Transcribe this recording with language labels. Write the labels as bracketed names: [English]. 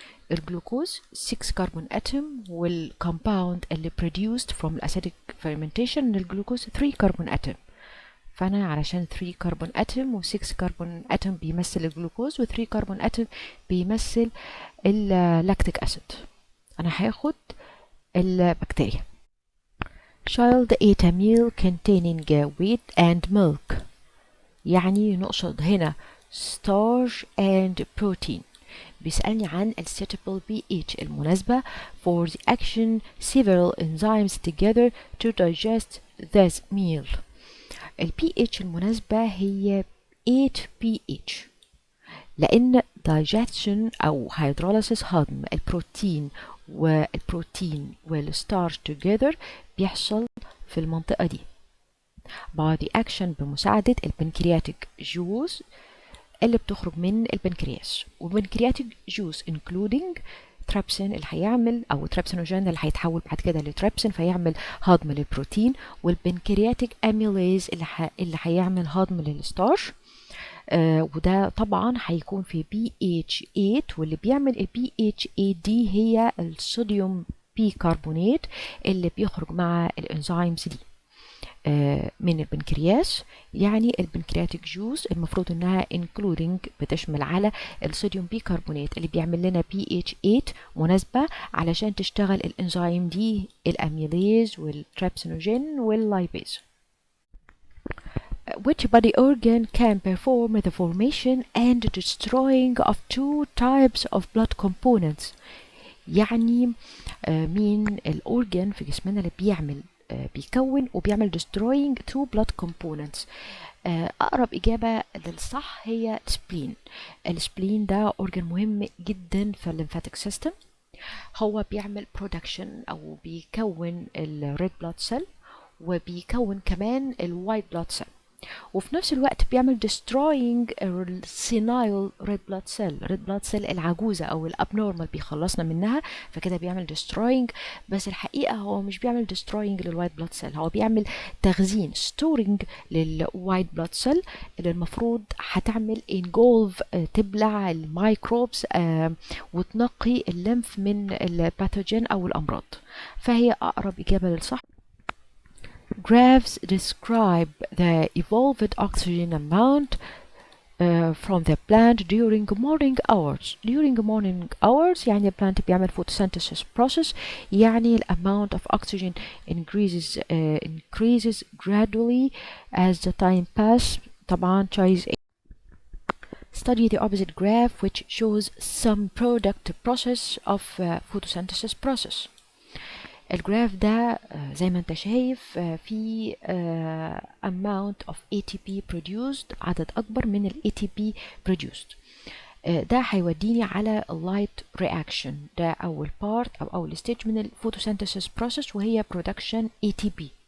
[Arabic] الجلوكوز 6 كربون اتوم، والكومباوند اللي produced from acidic fermentation الجلوكوز 3 كربون اتوم. فانا علشان 3 كربون اتوم و6 كربون اتوم بيمثل الجلوكوز، و3 كربون اتوم بيمثل اللاكتيك اسيد، انا هاخد البكتيريا. [English] Child ate a meal containing wheat and milk، [Arabic] يعني نقصد هنا [English] starch and protein. [Arabic] بيسألني عن [English] ال suitable pH المناسبة for the action several enzymes together to digest this meal. [Arabic] ال pH المناسبة هي 8 pH، لأن digestion أو hydrolysis هضم البروتين والستارش together بيحصل في المنطقة دي by the action بمساعدة البنكرياتيك جوز اللي بتخرج من البنكرياس. والبنكرياتيك جوز including ترابسين اللي هيعمل او ترابسينوجين اللي هيتحول بعد كده لترابسين فيعمل هضم للبروتين، والبنكرياتيك اميليز اللي هيعمل هضم للستارش. وده طبعا هيكون في pH 8، واللي بيعمل ال pH 8 دي هي الصوديوم بيكربونات اللي بيخرج مع الانزيمز دي من البنكرياس. يعني البنكرياتيك جوز المفروض انها including بتشمل على الصوديوم بيكربونات اللي بيعمل لنا pH 8 مناسبة علشان تشتغل الانزيم دي الاميليز والترابسينوجين واللايبيز. [English] Which body organ can perform the formation and destroying of two types of blood components؟ [Arabic] يعني مين الأورجان في جسمنا اللي بيعمل بيكون وبيعمل destroying two blood components. أقرب إجابة للصح هي spleen. السبلين ده organ مهم جدا في الليمفاتيك سيستم. هو بيعمل production أو بيكون ال red blood cell وبيكون كمان ال white blood cell، وفي نفس الوقت بيعمل destroying senile red blood cell. red blood cell العجوزة أو الابنورمال بيخلصنا منها، فكده بيعمل destroying. بس الحقيقة هو مش بيعمل destroying للوايت blood cell، هو بيعمل تخزين storing للوايت blood cell اللي المفروض هتعمل engulf تبلع الميكروبس وتنقي الليمف من الباثوجين أو الأمراض. فهي أقرب إجابة للصح. [English] Graphs describe the evolved oxygen amount from the plant during morning hours. During morning hours يعني plant بيعمل photosynthesis process، يعني the amount of oxygen increases gradually as the time passes. طبعا choice A. Study the opposite graph which shows some product process of photosynthesis process. [Arabic] الجراف ده زي ما انت شايف في amount of ATP produced، عدد أكبر من ال ATP produced. ده هيوديني على light reaction، ده أول part أو أول stage من ال photosynthesis process وهي production ATP.